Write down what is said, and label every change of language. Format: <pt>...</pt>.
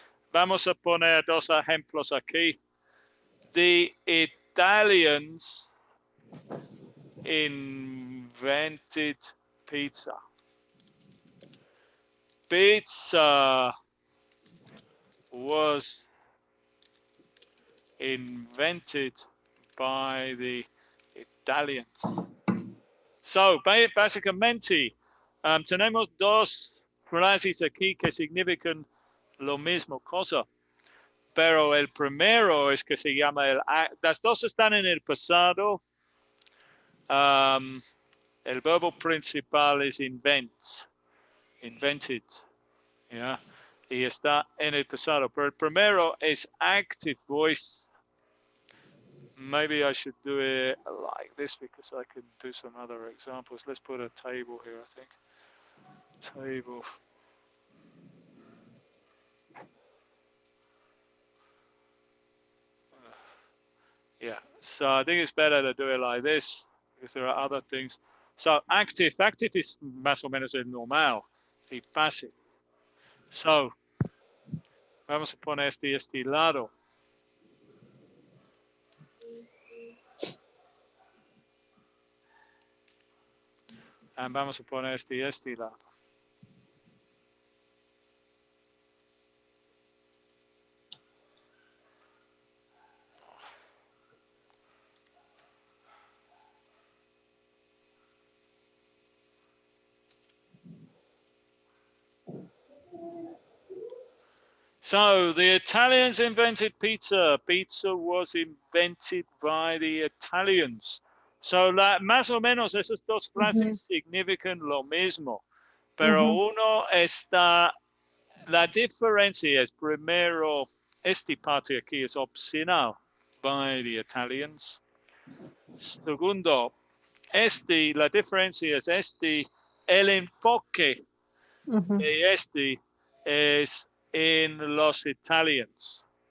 <es>Vamos a poner dos ejemplos aquí.</es> <en>The Italians invented pizza. Pizza was invented by the Italians.</en> <es>So, básicamente, tenemos dos frases aquí que significan lo mismo cosa. Pero el primero es que se llama las dos están en el pasado. El verbo principal es invented, ¿ya? Y está en el pasado. Pero el primero es active voice.</es> <en>Maybe I should do it like this because I can do some other examples. Let's put a table here, I think. Table. Yeah, so I think it's better to do it like this because there are other things. So active is</en> <es>más o menos el normal y passive. So, vamos a poner este lado. Y vamos a poner este lado.</es> <en>So, the Italians invented pizza. Pizza was invented by the Italians.</en> <es>So, más o menos esas dos frases significan lo mismo. Pero uno está, la diferencia es primero, esta parte aquí es opcional</es> <en>by the Italians.</en> <es>Segundo, la diferencia es el enfoque de es en los italianos.</es>